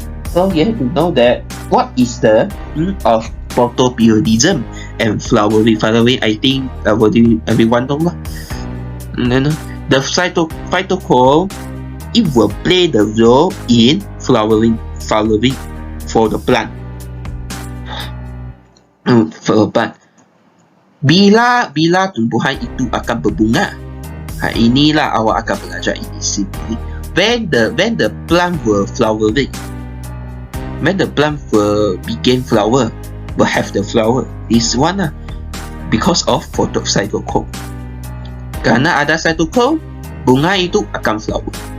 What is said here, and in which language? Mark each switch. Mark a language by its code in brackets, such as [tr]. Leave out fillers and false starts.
[en] So you have to know that what is the of photoperiodism and flowering. Flowering, I think everyone know lah. The cytochrome, it will play the role in flowering for the plant. For the plant. [ms] Bila tumbuhan itu akan berbunga. Inilah awak akan belajar ini simply. [en] When the plant will flowering. When the plant will begin flower, will have the flower. This one because of cytochrome. [ms] Karena ada cytochrome, bunga itu akan flower.